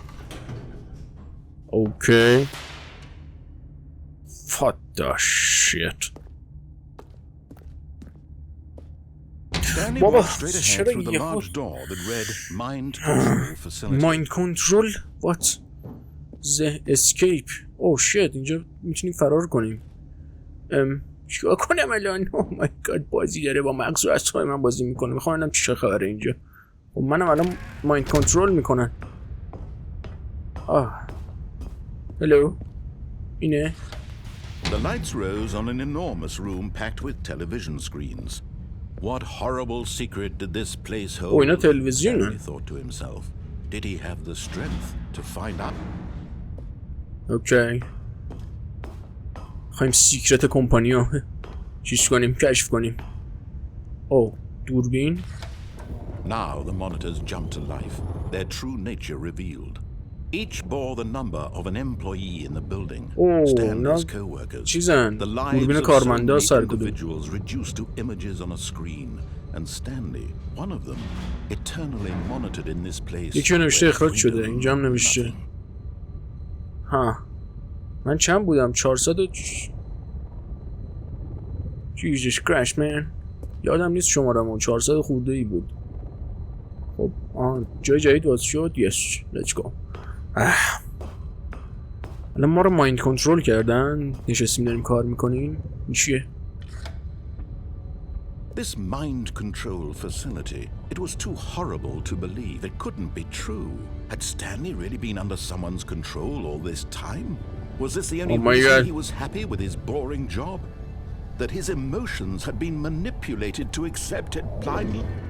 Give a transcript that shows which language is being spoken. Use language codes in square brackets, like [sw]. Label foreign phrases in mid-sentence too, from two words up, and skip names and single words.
[en] Okay. What the shit? Stanley walked straight ahead through the large door that read Mind Control Facility. Mind Control? What? The Escape. Oh shit, [fa] اینجا میتونیم فرار کنیم. چیکار کنم الان؟ [en] Oh my god، [fa] بازی داره با مغز و اعصاب من بازی میکنه. میخوام ببینم چه خبره اینجا. خب منم الان [en] mind control [fa] میکنن. هلو. اینه. [en] The lights rose on an enormous room packed with television screens. What horrible secret did this place hold? [fa] اینا تلویزیونه. [en] He thought to himself. Did he have the strength to find out? [fa] اوکی. خواهیم [en] secret company [fa] چیز کنیم، کشف کنیم. دوربین. [en] Now the monitors jumped to life, their true nature revealed. Each bore the number of an employee in the building. Stanley's co-workers. [fa] چیزن دوربین کارمندا سر کدوم [en] individuals reduced to images on a screen, and Stanley, one of them, eternally monitored in this place. [fa] یکی نوشته اخراج شده اینجا هم نوشته ها من چند بودم 400 [en] Jesus Christ man [fa] یادم نیست شمارمون 400 خورده ای بود خب جای جدید باز شد [en] yes let's go [fa] الان ما رو [en] mind control [fa] کردن نشستیم داریم کار میکنیم این چیه [en] This mind control facility, it was too horrible to believe. It couldn't be true. Had Stanley really been under someone's control all this time? Was this the only reason he was happy with his boring job? That his emotions had been manipulated to accept it blindly?